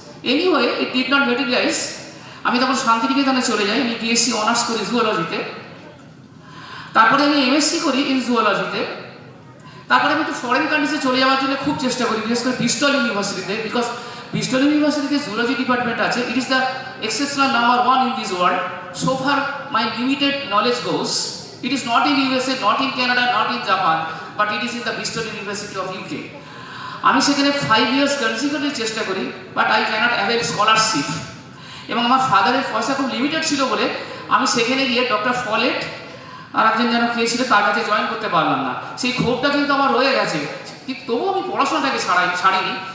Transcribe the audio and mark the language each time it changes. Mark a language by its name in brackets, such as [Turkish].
[English] Anyway it did not materialise. [Bangla] আমি তখন শান্তিনিকেতনে চলে যাই, আমি বিএসসি অনার্স করি জুওলজিতে। তারপরে আমি এমএসসি করি ইন জুওলজিতে। তারপরে আমি একটু ফরেন কান্ট্রিজে চলে যাওয়ার জন্য খুব চেষ্টা করি, বিশেষ করে ব্রিস্টল ইউনিভার্সিটিতে, বিকজ ব্রিস্টল ইউনিভার্সিটিতে জুওলজি ডিপার্টমেন্ট আছে। [English] It is the exceptional number 1 in this world. So far my limited knowledge goes. It is not in USA, not in Canada, not in Japan, but it is in the Bristol University of UK. [Bangla] আমি সেখানে 5 years consecutive চেষ্টা করি, [English] But I can't avail scholarship. [Bangla] এবং আমার ফাদারের পয়সা খুব limited ছিল বলে আমি সেখানে গিয়ে ডক্টর ফলেট আর একজন যেন কে ছিল তার কাছে জয়েন করতে পারলাম না। সেই ক্ষোভটা কিন্তু আমার রয়ে গেছে, কিন্তু তবুও আমি পড়াশোনাটাকে ছাড়িনি।